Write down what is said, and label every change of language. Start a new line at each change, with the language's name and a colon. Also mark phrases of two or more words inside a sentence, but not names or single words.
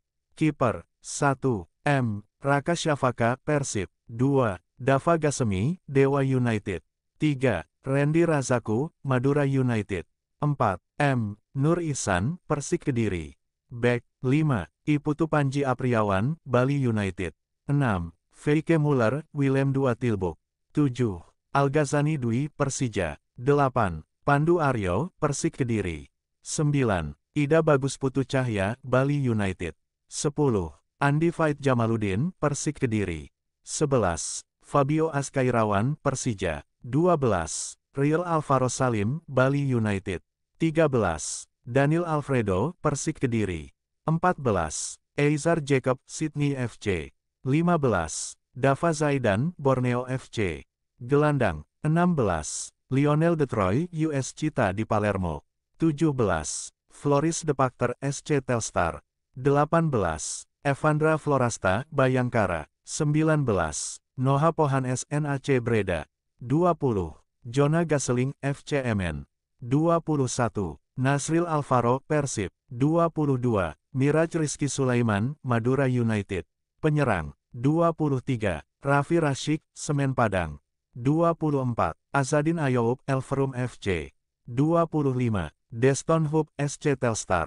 Indonesian: Kiper 1. M. Raka Syafaka, Persib. 2. Dava Gasemi, Dewa United. 3. Randy Razaku, Madura United. 4. M. Nur Ihsan, Persik Kediri. Back 5. Iputu Panji Apriawan, Bali United. 6. V.K. Muller, Willem II Tilburg. 7. Al-Ghazani Dwi, Persija. 8. Pandu Aryo, Persik Kediri. 9. Ida Bagus Putu Cahya, Bali United. 10. Andi Fait Jamaluddin, Persik Kediri. 11. Fabio Askairawan, Persija. 12. Real Alvaro Salim, Bali United. 13. Daniel Alfredo, Persik Kediri. 14. Eizer Jacob, Sydney FC. 15. Dava Zaidan, Borneo FC. Gelandang. 16. Lionel de Troy, US Cita di Palermo. 17. Floris de Pakter, SC Telstar. 18. Evandra Florasta, Bayangkara. 19. Noah Pohanes, NAC Breda. 20. Jonah Gasseling, FC Emmen. 21. Nasril Alvaro, Persib. 22. Miraj Rizky Sulaiman, Madura United. Penyerang. 23. Raffi Rashik, Semen Padang. 24. Azadin Ayoub, Elverum FC. 25. Deston Hoop, SC Telstar.